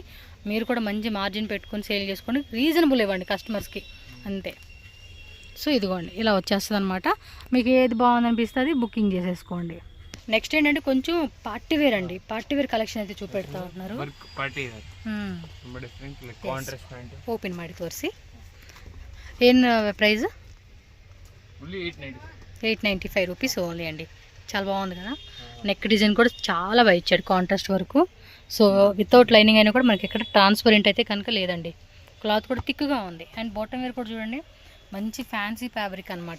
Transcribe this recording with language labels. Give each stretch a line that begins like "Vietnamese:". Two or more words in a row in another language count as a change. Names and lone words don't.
Telugu: మీరు కూడా మంచి మార్జిన్ పెట్టుకొని సేల్ చేసుకొని రీజనబుల్ ఇవ్వండి కస్టమర్స్కి, అంతే. సో ఇదిగోండి ఇలా వచ్చేస్తుంది అనమాట. మీకు ఏది బాగుంది అనిపిస్తుంది బుకింగ్ చేసేసుకోండి. నెక్స్ట్ ఏంటంటే కొంచెం
English: party wear
Telugu: అండి.
English: party wear collection
Telugu: అయితే చూపెడతా ఉన్నారు.
Kannada: ఓపెన్ ಮಾಡಿ ತೋರಿಸಿ.
Telugu: ಏನು ప్రైస్? 895
English: rupees only
Telugu: అండి. చాలా బాగుంది కదా.
English: neck design
Telugu: కూడా చాలా బాగా ఇచ్చాడు, కాంట్రాస్ట్ వరకు.
English: so without lining
Telugu: అయినా కూడా మనకి ఎక్కడ ట్రాన్స్పరెంట్ అయితే కనుక లేదండి. క్లాత్ కూడా థిక్గా ఉంది.
English: and bottom wear
Telugu: కూడా చూడండి, మంచి
English: fancy fabric
Telugu: అనమాట.